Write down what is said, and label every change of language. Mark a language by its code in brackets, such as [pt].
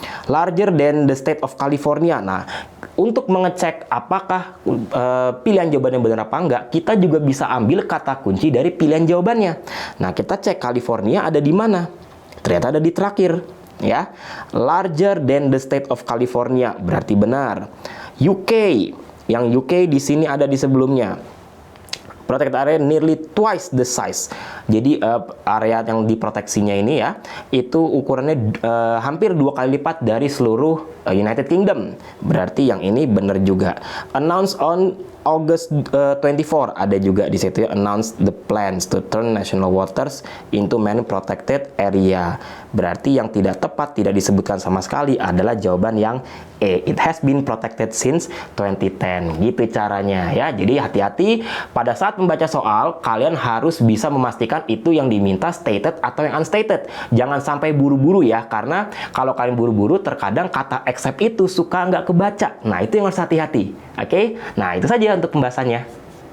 [en] Larger than the state of California. [id] Nah, untuk mengecek apakah pilihan jawabannya benar apa enggak, kita juga bisa ambil kata kunci dari pilihan jawabannya. Nah, kita cek California ada di mana? Ternyata ada di terakhir. [en] Ya, larger than the state of California [id] berarti benar. UK, yang UK di sini ada di sebelumnya. [en] Protected area nearly twice the size. [id] Jadi area yang diproteksinya ini ya, itu ukurannya hampir 2 kali lipat dari seluruh United Kingdom. Berarti yang ini benar juga. [en] Announced on August 24, [id] ada juga di situ ya, [en] announce the plans to turn national waters into marine protected area. [id] Berarti yang tidak tepat, tidak disebutkan sama sekali adalah jawaban yang E. [en] It has been protected since 2010. [id] Gitu caranya ya. Jadi hati-hati pada saat membaca soal, kalian harus bisa memastikan itu yang diminta stated atau yang unstated. Jangan sampai buru-buru ya, karena kalau kalian buru-buru terkadang kata except itu suka nggak kebaca. Nah, itu yang harus hati-hati. Oke? Nah, itu saja untuk pembahasannya.